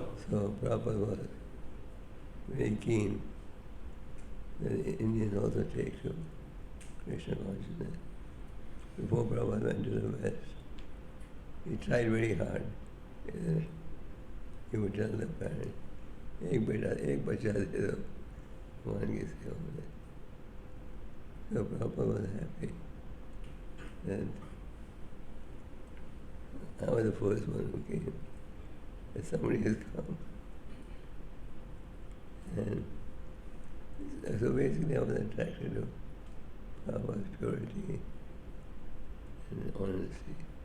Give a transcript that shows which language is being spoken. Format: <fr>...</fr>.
<en>So Prabhupada was very keen that the Indians also take to Krishna consciousness. Before Prabhupada went to the West, he tried very hard. He would tell the parents,</en> <hi>एक बच्चा दे दो भगवान की सेवा में.</hi> <en>So Prabhupada was happy that I was the first one who came, that somebody has come. And so basically I was attracted to Prabhupada's purity and honesty.</en>